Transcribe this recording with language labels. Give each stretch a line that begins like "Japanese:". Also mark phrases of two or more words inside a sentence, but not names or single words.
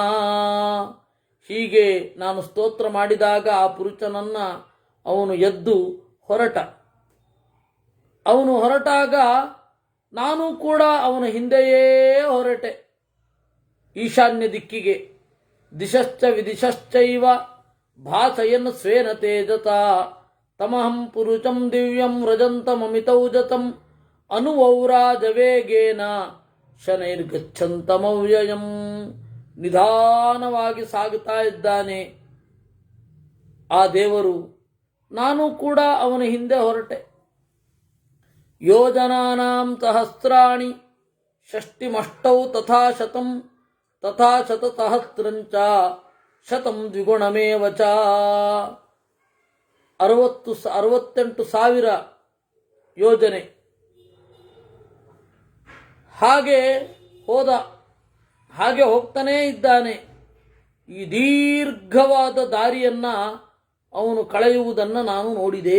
Kannada: ಹೀಗೆ ನಾನು ಸ್ತೋತ್ರ ಮಾಡಿದಾಗ ಆ ಪುರುಷನನ್ನ ಅವನು ಎದ್ದು ಹೊರಟ. ಅವನು ಹೊರಟಾಗ ನಾನು ಕೂಡ ಅವನ ಹಿಂದೆಯೇ ಹೊರಟೆ ಈಶಾನ್ಯ ದಿಕ್ಕಿಗೆ.
Sanskrit: ದಿಶಶ್ಚ ವಿದಿಶಶ್ಚೈವ ಭಾಸಯನ್ ಸ್ವೇನ ತೇಜತ ತಮಹಂ ಪುರುಷಂ ದಿವ್ಯಂ ವ್ರಜಂತಮಮಿತೌಜತಂ ಅನುವೌರಾಜವೇಗೇನ ಶನೈರ್ಗಚ್ಚಂತಮವ್ಯಯಂ.
Kannada: ನಿಧಾನವಾಗಿ ಸಾಗುತ್ತಾ ಇದ್ದಾನೆ ಆ ದೇವರು. ನಾನು ಕೂಡ ಅವನ ಹಿಂದೆ ಹೊರಟೆ.
Sanskrit: ಯೋಜನಾನಾಂ ಸಹಸ್ರಾಣಿ ಷಷ್ಟಿಮಷ್ಟೌ ತಥಾ ಶತಂ ತಥಾ ಶತಸಹಸ್ರಂಚ ಶತಂ ದ್ವಿಗುಣಮೇವ ಚ.
Kannada: 68,000 ಯೋಜನೆ. ಹಾಗೆ ಹೋದ, ಹಾಗೆ ಹೋಗ್ತಾನೇ ಇದ್ದಾನೆ. ಈ ದೀರ್ಘವಾದ ದಾರಿಯನ್ನ ಅವನು ಕಳೆಯುವುದನ್ನು ನಾನು ನೋಡಿದೆ.